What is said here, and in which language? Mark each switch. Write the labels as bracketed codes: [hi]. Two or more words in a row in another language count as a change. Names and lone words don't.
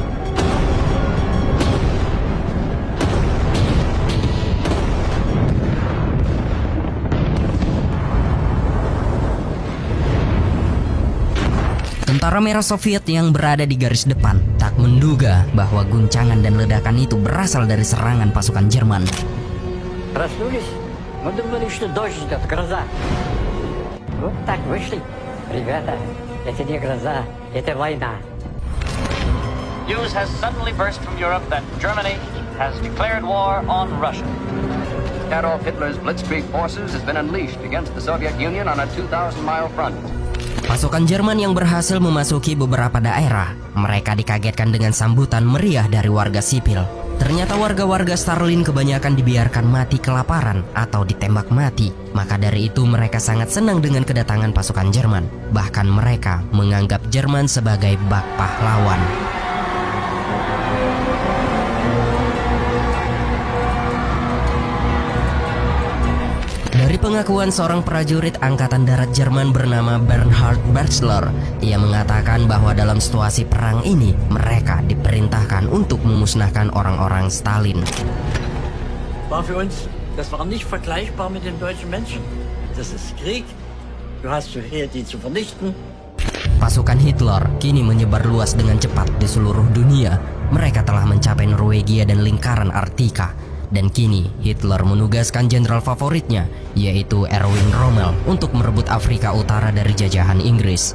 [id] Tentara Merah Soviet yang berada di garis depan tak menduga bahwa guncangan dan ledakan itu berasal dari serangan pasukan Jerman. [ru] Проснулись, мы думали, что дождь идет, гроза. Вот так вышли. Ребята, это не гроза, это война. [en] News has suddenly burst from Europe that Germany has declared war on Russia. Adolf Hitler's Blitzkrieg forces has been unleashed against the Soviet Union on a 2,000-mile front. [id] Pasukan Jerman yang berhasil memasuki beberapa daerah, mereka dikagetkan dengan sambutan meriah dari warga sipil. Ternyata warga-warga Stalin kebanyakan dibiarkan mati kelaparan atau ditembak mati. Maka dari itu mereka sangat senang dengan kedatangan pasukan Jerman. Bahkan mereka menganggap Jerman sebagai bak pahlawan. Dari pengakuan seorang prajurit Angkatan Darat Jerman bernama Bernhard Bertzler, ia mengatakan bahwa dalam situasi perang ini, mereka diperintahkan untuk memusnahkan orang-orang Stalin. [de] War für uns, das war nicht vergleichbar mit den deutschen Menschen. Das ist Krieg. Du hast hier die zu vernichten. [id] Pasukan Hitler kini menyebar luas dengan cepat di seluruh dunia. Mereka telah mencapai Norwegia dan lingkaran Arktika. Dan kini Hitler menugaskan jenderal favoritnya, yaitu Erwin Rommel, untuk merebut Afrika Utara dari jajahan Inggris.